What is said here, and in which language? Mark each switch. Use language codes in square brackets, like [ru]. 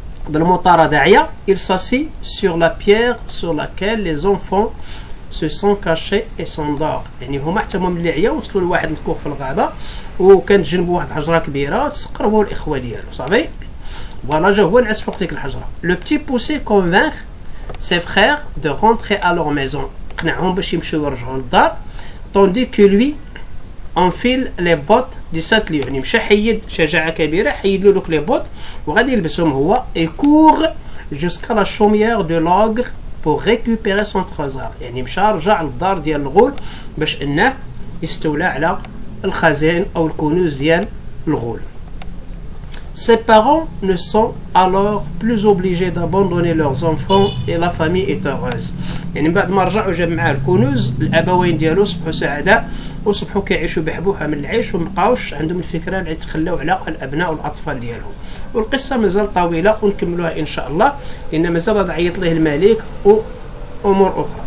[ar] بالمطاردة عيا [fr] il s'assit sur la pierre sur laquelle les enfants se sont cachés et s'endort. [ar] يعني هما حتى هما ملي عياو وصلوا لواحد الكوخ في الغابة وكانت جنبو واحد الحجرة كبيرة تسقر هو والإخوة ديالو صافي. فوالا جا هو نعس فوق ديك الحجرة. [fr] Le petit poussé convainc ses frères de rentrer à leur maison. [ar] قنعهم باش يمشيو يرجعوا للدار. [fr] Tandis que lui enfile les bottes du satelier. [ar] يعني مشى حيد شجاعة كبيرة حيد له دوك لي بوت وغادي يلبسهم هو [fr] et court jusqu'à la chaumière de l'ogre pour récupérer son trésor. [ar] يعني مشى رجع للدار ديال الغول باش انه يستولى على الخزائن او الكنوز ديال الغول. [fr] Ses parents ne sont alors plus obligés d'abandonner leurs enfants et la famille est heureuse. [ar] يعني بعد ما رجعوا جاب معاه الكنوز الابوين ديالو صبحوا سعداء وصبحوا كيعيشوا بحبوحه من العيش ومبقاوش عندهم الفكره اللي يتخلاو على الابناء والاطفال ديالهم. والقصه مازال طويله ونكملوها ان شاء الله لان مازال غادي يعيط ليه الملك وامور اخرى.